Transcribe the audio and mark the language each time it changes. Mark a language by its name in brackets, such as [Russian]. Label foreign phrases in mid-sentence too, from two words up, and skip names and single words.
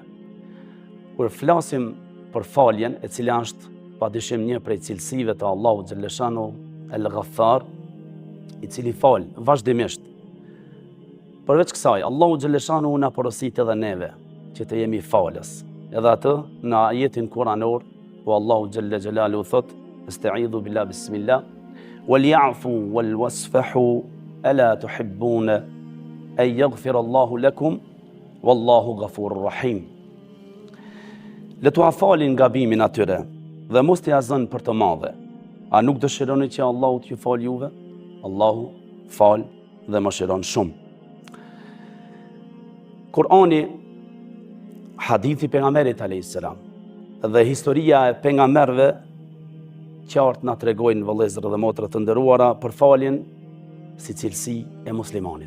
[Albanian] Kur flasim për faljen, e cila është padyshim një prej cilësive të Allahu xhalleshanu el-Ghaffar, i cili fal vazhdimisht. Përveç kësaj, Allahu xhalleshanu na porosit edhe neve që të jemi falës. Edhe atë në ajetin kuranor, ku Allahu [Arabic] جل جلاله thot: "أستعيذ بالله بسم الله وليعفوا وليصفحوا ألا تحبون أن يغفر الله لكم والله غفور رحيم." [Albanian] Le t'u falin gabimin atyre dhe mos t'i azën për të madhe. A nuk dëshironi që Allahu t'ju fal juve? Allahu fal dhe mëshiron shumë. Kurani, hadithi pejgamberit [Arabic] عليه السلام [Albanian] dhe historia e pejgamberëve qartë na tregojnë vëllezër dhe motra të nderuara për faljen si cilësi e muslimanit.